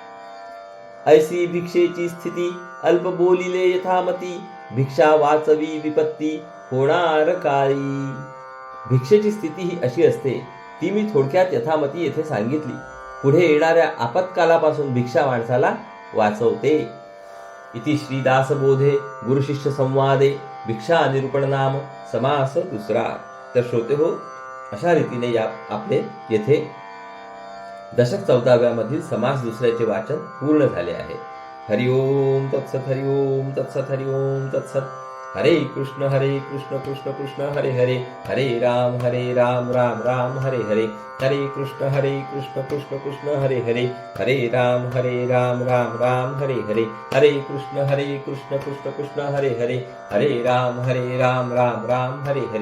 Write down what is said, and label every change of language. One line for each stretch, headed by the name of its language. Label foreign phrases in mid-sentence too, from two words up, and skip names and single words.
Marathi: ऐसी भिक्षेची स्थिती, अल्प बोलिले यथामती. भिक्षा वाचवी विपत्ती, होणार काळी. भिक्षेची स्थिती ही अशी असते, ती मी थोडक्यात यथामती येथे सांगितली. पुढे येणाऱ्या आपत्कालापासून भिक्षा माणसाला वाचवते.
Sanskrit: इति श्री दासबोधे गुरुशिष्य संवादे भिक्षा निरूपण नाम समास दुसरा.
Marathi: तर श्रोते हो, अशा रीतीने या आपले येथे दशक 14व्या मधील समास दुसऱ्याचे वाचन पूर्ण झाले आहे.
Sanskrit: हरिओम तत्सत, हरिओम तत्सत, हरिओम तत्सत. हरे कृष्ण कृष्ण कृष्ण हरे हरे. हरे राम राम राम हरे हरे. हरे कृष्ण कृष्ण कृष्ण हरे हरे. हरे राम राम राम हरे हरे. हरे कृष्ण कृष्ण कृष्ण हरे हरे. हरे राम राम राम हरे हरे.